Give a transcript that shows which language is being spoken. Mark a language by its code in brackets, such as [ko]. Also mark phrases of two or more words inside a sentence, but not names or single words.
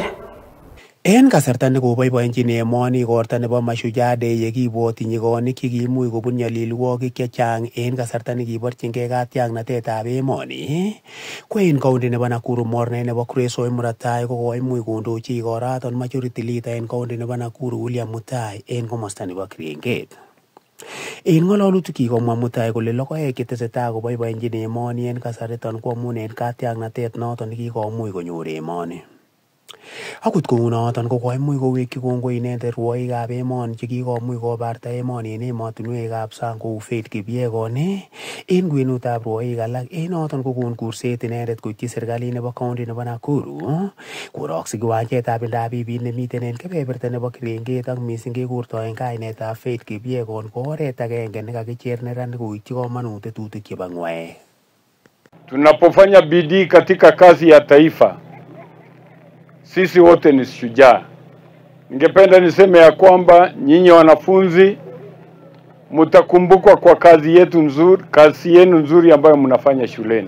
[kln] En kasarta nekoboiboenjin emoni igorta nebo Mashujaa Day yekibwoti nyigonik chekiimuch kobun nyalilwogik chechang en kasarta nekiborchingei katiaknatetab emoni ko en county nebo Nakuru mornet nebo Kuresoi muratai ko koimuch kondochi igoraton [en] majority leader [kln] en county nebo Nakuru William Mutai en komosta nebo Kiringet. En ng'ololutik kikomwa Mutai kole logoek chetesetai koboiboenjin emoni en kasariton ko amun en katiaknatet noton nekikomuch konyor emoni. Akot kounoton ko koimuch kowekyi kongoi inendet rwoikab emoni chekikomuch kobarta emoni en emotinwekab sang kou Faith Kipyegon en kwenutab rwoik alak en noton kokon kurset inendet koityi serikalit nebo county nebo Nakuru koroksi kiwanjetab Indabibit nemiten en kebeberta nebo Kiringet ak missing kekurtoen kainetab Faith Kipyegon ko oret agenge nekakicher neranik koityi komonut tetutik chebo ng'waek. [sw] Tunapofanya bidii katika kazi ya taifa, sisi wote ni shujaa. Ningependa niseme ya kwamba nyinyi wanafunzi mtakumbukwa kwa kazi yenu nzuri ambayo mnafanya shuleni.